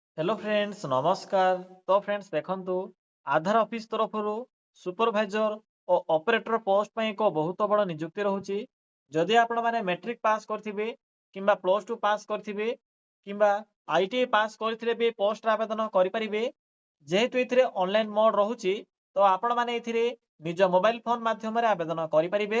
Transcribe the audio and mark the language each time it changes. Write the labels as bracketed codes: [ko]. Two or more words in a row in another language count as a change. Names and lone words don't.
[en] hello friends [or] ନମସ୍କାର। ତ ଫ୍ରେଣ୍ଡସ ଦେଖନ୍ତୁ ଆଧାର ଅଫିସ ତରଫରୁ ସୁପରଭାଇଜର ଔର ଅପରେଟର ପୋଷ୍ଟ ପାଇଁ ଏକ ବହୁତ ବଡ଼ ନିଯୁକ୍ତି ରହୁଛି। ଯଦି ଆପଣ ମାନେ [en] matric pass [or] କରିଥିବେ କିମ୍ବା [en] plus two pass [or] କରିଥିବେ କିମ୍ବା [en] ITI pass [or] କରିଥିଲେ ବି ପୋଷ୍ଟରେ ଆବେଦନ କରିପାରିବେ। ଯେହେତୁ ଏଥିରେ [en] online mode [or] ରହୁଛି ତ ଆପଣ ମାନେ ଏଥିରେ ନିଜ ମୋବାଇଲ ଫୋନ ମାଧ୍ୟମରେ ଆବେଦନ କରିପାରିବେ।